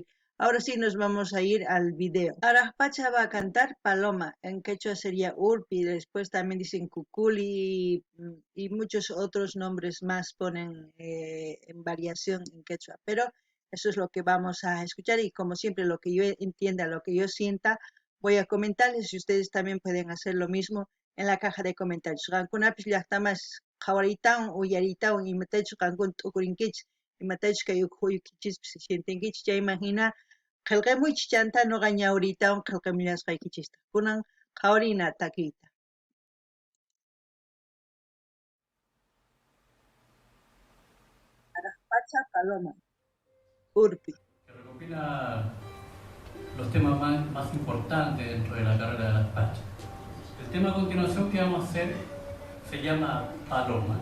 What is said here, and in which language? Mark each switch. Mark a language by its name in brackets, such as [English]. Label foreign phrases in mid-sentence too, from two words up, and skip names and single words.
[Spanish] Ahora sí nos vamos a ir al video. Araspacha va a cantar Paloma, en quechua sería Urpi, después también dicen Cuculi y muchos otros nombres más ponen en variación en quechua, pero eso es lo que vamos a escuchar y como siempre lo que yo entienda, lo que yo sienta, voy a comentarles y ustedes también pueden hacer lo mismo en la caja de comentarios. [Quechua] Rankunapis llaqtamas qhawaritawan uyaritawan imatachus qankuna t'ukurinkichis, imatachus kay uqhuykichispis sientinkichis chayman hina qillqimuychis chanta nuqa ñawritawan qillqimullasqaykichista. Kunan qhawarina takiyta. Pacha Paloma, Urpi. [Spanish] Que recopila los temas más importantes dentro de la carrera de las Pachas. El tema a continuación que vamos a hacer se llama Paloma.